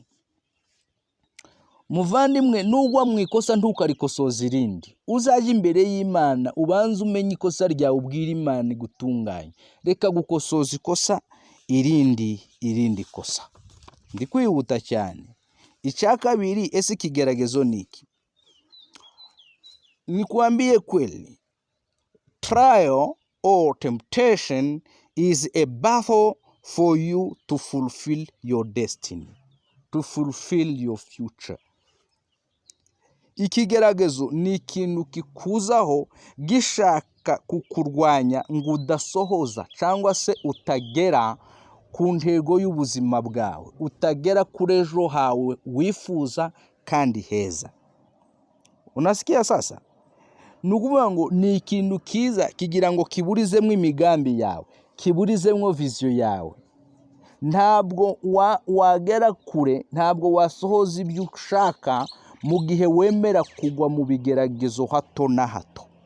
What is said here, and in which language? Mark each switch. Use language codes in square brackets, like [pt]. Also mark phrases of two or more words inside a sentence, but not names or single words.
[rw] Muvandimwe, nugwa mu ikosa ntukarikosoza irindi. Uzaje imbere y'Imana ubanze umenye ikosa ryawe, ubwira Imana igutunganye. Reka gukosoza ikosa irindi kosa. Ndi kwihuta cyane. Icya kabiri, ese ikigeragezo niki? [sw] Nikwambie kweli, [en] trial or temptation is a battle for you to fulfill your destiny, to fulfill your future. [rw] Ikigeragezo ni ikintu kikuzaho gishaka kukurwanya ngo udasohoza cyangwa se utagera ku ntego y'ubuzima bwawe, utagera kuri ejo hawe wifuza kandi heza. [sw] Unasikia sasa? [rw] Nukuvuga ngo ni ikintu kiza kigira ngo kiburizemo imigambi yawe, kiburizemo vision yawe. Ntabwo wagera kure, ntabwo wasohoza ibyo ushaka mu gihe wemera kugwa mu bigeragezo hato na hato.